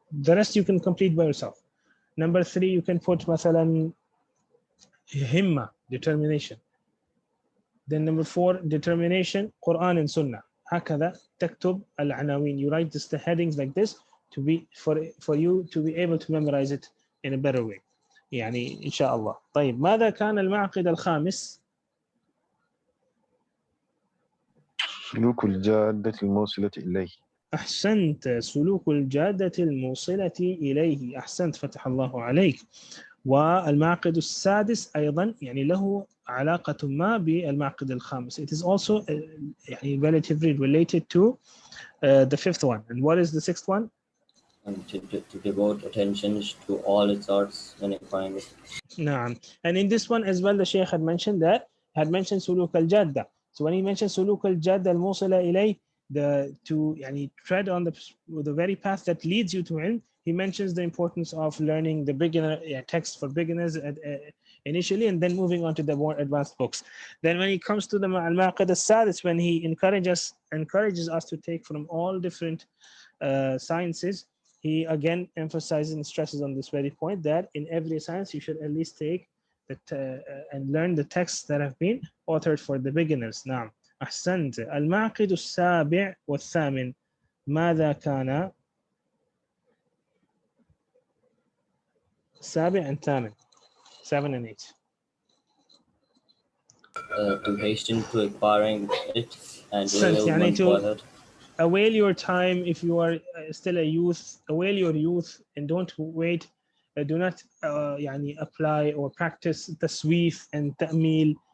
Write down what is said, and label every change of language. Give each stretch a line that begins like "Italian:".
English: The rest you can complete by yourself. Number 3 you can put مثلا himma, determination. Then number 4 determination, Quran and Sunnah.
Arabic: هكذا تكتب العناوين.
English: You write the headings like this to be for you to be able to memorize it in a better way
Arabic: يعني إن شاء الله. طيب, ماذا كان المعقد الخامس؟ سلوك الجادة الموصلة إليه. أحسنت, سلوك الجادة الموصلة إليه. أحسنت, فتح الله عليك. والمعقد السادس أيضا يعني له علاقة ما بالمعقد الخامس.
English: It is also يعني relatively related to the fifth one. And what is the sixth one? And to devote attention to all its arts and requirements.
Arabic: نعم.
English: And in this one as well, the Shaykh had mentioned سلوك الجادة. So when he mentioned
Arabic: سلوك الجادة الموصلة إليه,
English: to يعني tread on the very path that leads you to ilm, he mentions the importance of learning the beginner text for beginners initially, and then moving on to the more advanced books. Then when he comes to the al-Maqid al-Sadis, when he encourages us to take from all different sciences, he again emphasizes and stresses on this very point that in every science you should at least take and learn the texts that have been authored for the beginners.
Arabic: نعم. أحسنت. المعقد السابع والثامن ماذا كان؟ السابع and ثامن, 7 and 8.
English: To hasten to acquiring it and يعني to avail your time. If you are still a youth, avail your youth and don't wait. Do not يعني apply or practice taswif and ta'mil.